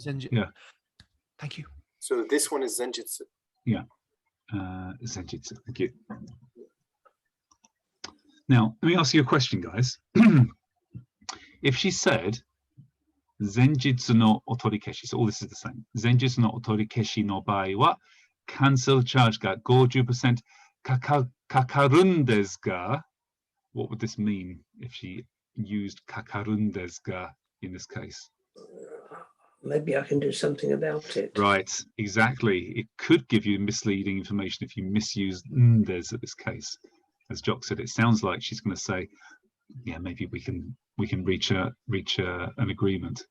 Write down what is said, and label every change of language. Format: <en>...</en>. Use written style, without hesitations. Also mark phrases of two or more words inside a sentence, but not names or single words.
<en>Thank you. So this one is zenjutsu. Yeah. Zenjitsu. Thank you. Now, let me ask you a question, guys. If she said</en> <ja>前日のお取り消し,</ja> <en>so all this is the same.</en> <ja>前日のお取り消しの場合は</ja> <en>cancel charge</en> <ja>が50%かかるんですが.</ja> <en>What would this mean if she used</en> <ja>かかるんですが</ja> <en>in this case? Maybe I can do something about it. Right, exactly. It could give you misleading information if you misuse ndes at this case. As Jock said, it sounds like she's going to say, yeah, maybe we can reach an agreement.</en>